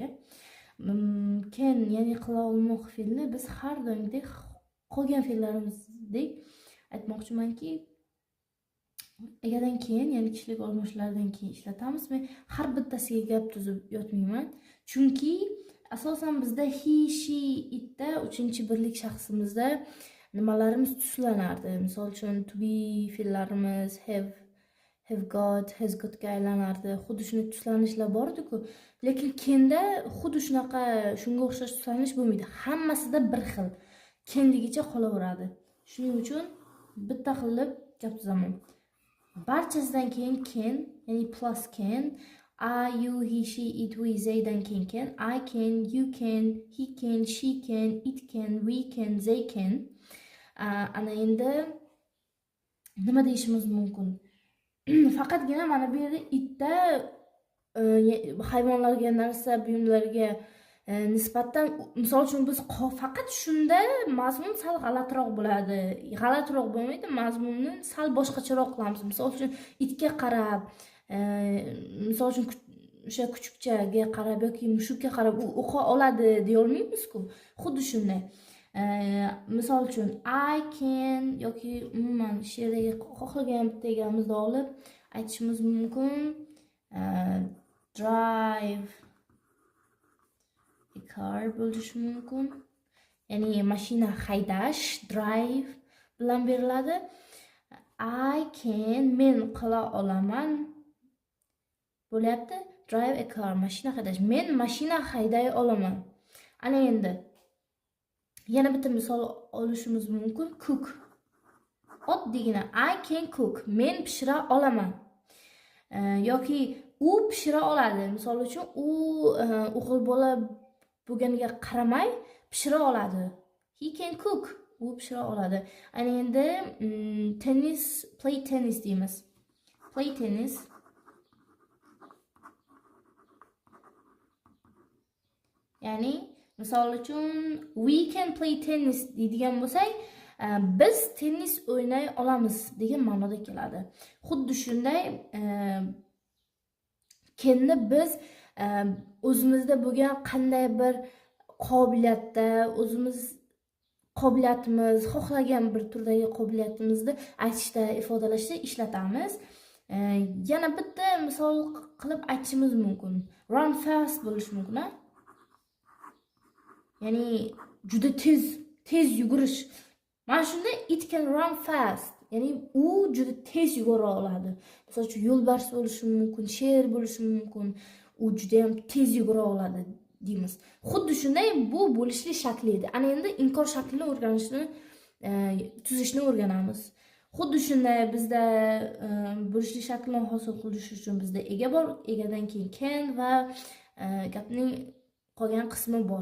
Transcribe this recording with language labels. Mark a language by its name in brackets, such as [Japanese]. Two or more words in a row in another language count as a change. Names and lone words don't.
[Uzbek] Keyin ya'ni qila olmoq fe'lini biz har doimgidek qolgan fe'llarimizdek aytmoqchimanki, egadan keyin, ya'ni kishilik olmoshlardan keyin ishlatamiz. Men har bittasiga gap tuzib yotmayman, chunki asosan bizda [English] he, she, [Uzbek] itda uchinchi birlik shaxsimizda nimalarimiz tuslanardi. Misol uchun [English] to be [Uzbek] fe'llarimiz [English] have got, has gotga [Uzbek] aylanardi. Xuddi shunday tuslanishlar bor-ku, lekin kenda xuddi shunaqa shunga o'xshash tuslanish bo'lmaydi. Hammasida bir xil kendigicha qolaveradi. Shuning uchun bitta qilib gap tuzaman. Barchasidan keyin ken, ya'ni plus ken, [English] I, you, he, she, it, we, they [Uzbek] dan keyin ken, [English] I can, you can, he can, she can, it can, we can, they can. [Uzbek] Ana endi nima deyishimiz mumkin? Faqatgina mana bu yerda itda hayvonlarga, narsa, buyumlarga nisbatan, misol uchun biz faqat shunda mazmun sal g'alatiroq bo'ladi. G'alatiroq bo'lmaydi, mazmunni sal boshqacharoq qilamiz. Misol uchun itga qarab, misol uchun o'sha kuchukchaga qarab yoki mushukka qarab u o'qa oladi deya olmaymiz-ku. Xuddi shunday. Misol uchun [English] I can [Uzbek] yoki umuman she'rdagi xohlagan bitta egamizni olib aytishimiz mumkin. [English] Drive a car [Uzbek] bo'lishi mumkin. Ya'ni mashina haydash, drive bilan beriladi. [English] I can, [Uzbek] men qila olaman bo'lyapti. [English] Drive a car, [Uzbek] mashina haydash. Men mashina hayday olaman. Ana endi yana bitta misol olishimiz mumkin. [English] Cook. Oddiygina I can cook. [Uzbek] Men pishira olaman. Yoki u pishira oladi. Misol uchun u o'g'il bola bo'lganiga qaramay pishira oladi. [English] He can cook. [Uzbek] U pishira oladi. Ana endi tennis, [English] play tennis [Uzbek] deymiz. [English] Play tennis. [Uzbek] Ya'ni misol uchun [English] we can play tennis [Uzbek] deydigan bo'lsak, biz tennis o'ynay olamiz degan ma'noda keladi. Xuddi shunday kenni biz o'zimizda bo'lgan qanday bir qobiliyatda, o'zimiz qobiliyatimiz, xohlagan bir turdagi qobiliyatimizni aytishda, ifodalashda ishlatamiz. Yana bitta misol qilib aytishimiz mumkin. [English] Run fast [Uzbek] bo'lishi mumkin, ha? Ya'ni juda tez yugurish. Mana shunda [English] it can run fast. [Uzbek] Ya'ni u juda tez yugura oladi. Misol uchun yo'lbars bo'lishi mumkin, sher bo'lishi mumkin. U juda ham tez yugura oladi deymiz. Xuddi shunday bu bo'lishli shakli edi. Ana endi inkor shaklini o'rganishni, tuzishni o'rganamiz. Xuddi shunday bizda bo'lishli shaklni hosil qilish uchun bizda ega bor, egadan keyin can va gapning qolgan qismi bor.